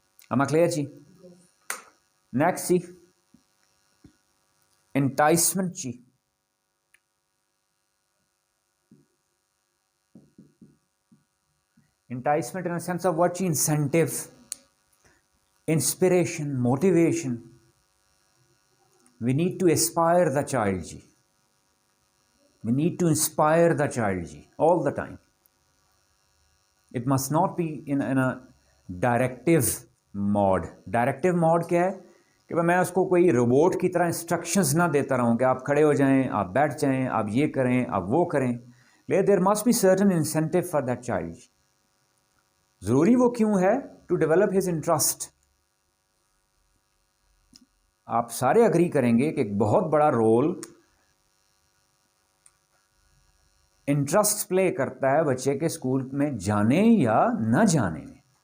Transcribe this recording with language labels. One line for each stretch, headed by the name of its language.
English: اما کلیئر جی؟ نیکسٹ جی، انٹائسمنٹ جی. Enticement in sense of what جی؟ Incentive, inspiration, motivation. We need to aspire the child ji. We need to inspire the child ji all the time. It must not be in a directive mode.
Urdu: Directive mode کیا ہے کہ میں اس کو کوئی robot کی طرح instructions نہ دیتا رہوں کہ آپ کھڑے ہو جائیں، آپ بیٹھ جائیں، آپ یہ کریں، آپ وہ کریں.
English: There must be certain incentive for that child.
Urdu: ضروری وہ کیوں ہے؟
English: to develop his interest.
Urdu: آپ سارے اگری کریں گے کہ ایک بہت بڑا رول انٹرسٹ پلے کرتا ہے بچے کے اسکول میں جانے یا نہ جانے میں.